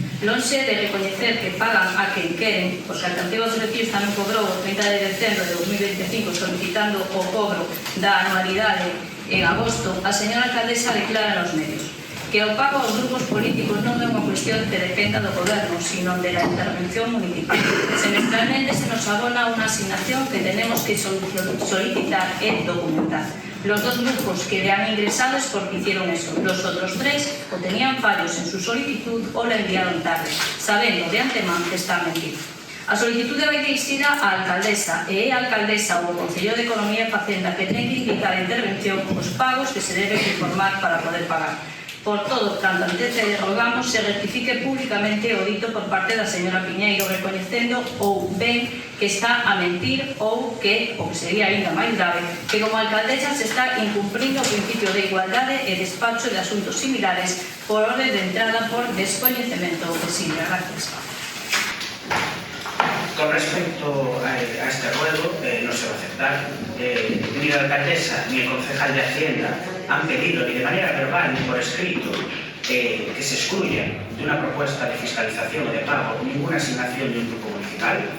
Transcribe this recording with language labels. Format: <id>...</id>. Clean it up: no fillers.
<gl>Lonxe de recoñecer que pagan a quen queren, porque a Alternativa dos Vecinos tamén cobrou o 30 de decembro de 2025 solicitando o cobro da anualidade en agosto, a señora alcaldesa declara nos medios que o pago aos grupos políticos non é unha cuestión que dependa do goberno,</gl> <es>sino de la intervención municipal. Semestralmente se nos abona unha asignación que tenemos que solicitar e documentar. Los dos grupos que le han ingresado es porque hicieron eso. Los otros tres o tenían fallos en su solicitud o la enviaron tarde, sabiendo de antemán que está mentido.</es> <gl>A solicitude vai dirixida á alcaldesa e é a alcaldesa ou o Concello de Economía e Facenda que ten que indicar a intervención os pagos que se deben informar para poder pagar. Por todo, tanto antes que rogamos se rectifique públicamente o dito por parte da señora Piñeiro, recoñecendo ou ben que está a mentir ou que, o que sería ainda máis grave, que como alcaldesa se está incumplindo o principio de igualdade e despacho de asuntos similares por orden de entrada por descoñecemento posible.</gl> <es>Gracias. Con respecto a este ruego, no se va a aceptar. Ni la alcaldesa ni el concejal de Hacienda han pedido, ni de manera verbal ni por escrito, que se excluya de una propuesta de fiscalización o de pago ninguna asignación de un grupo municipal.</es>